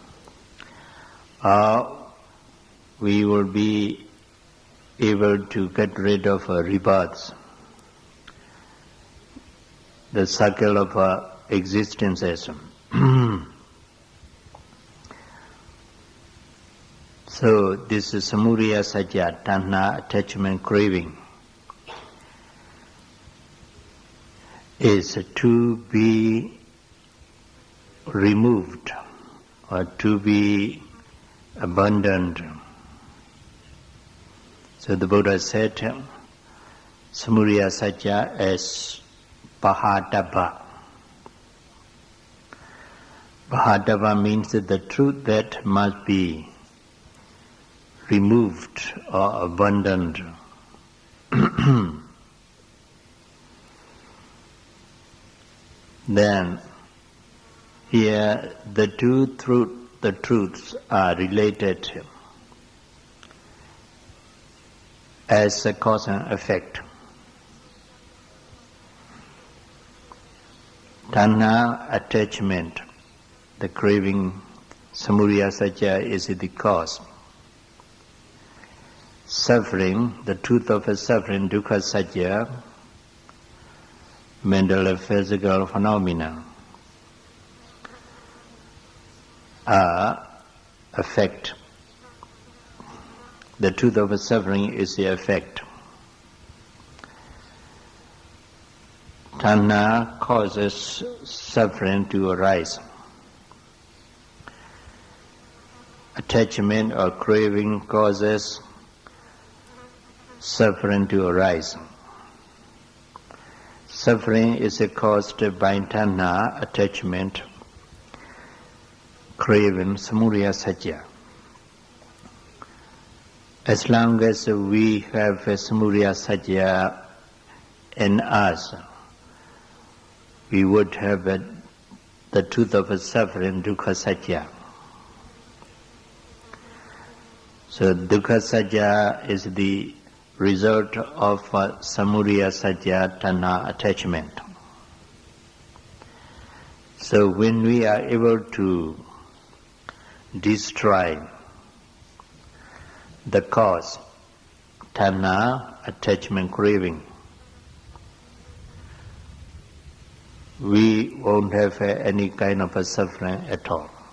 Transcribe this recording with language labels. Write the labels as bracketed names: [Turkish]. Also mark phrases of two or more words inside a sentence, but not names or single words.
[English] We will be able to get rid of rebirths, the cycle of existences. So this is [Pali] samudaya satya, [English] tanha, attachment, craving, is to be removed or to be abandoned. So the Buddha said, [Pali] samudaya satya as pahadabha. [English] Pahadabha means that the truth that must be removed or abandoned. Then here the the truths are related as a cause and effect. Tanha, attachment, the craving, [Pali] samudaya satya [English] is the cause. Suffering, the truth of a suffering, [Pali] dukkha satya, [English] mental and physical phenomena, are effect. The truth of a suffering is the effect. Tanha causes suffering to arise. Attachment or craving causes suffering to arise. Suffering is caused by tanha, attachment, craving, [Pali] samudaya satya. [English] As long as we have [Pali] samudaya satya [English] in us, we would have the truth of suffering, [Pali] dukkha satya. [English] So [Pali] dukkha satya [English] is the result of [Pali] samudaya satya, [English] tanha, attachment. So when we are able to destroy the cause, tanha, attachment, craving, we won't have any kind of a suffering at all.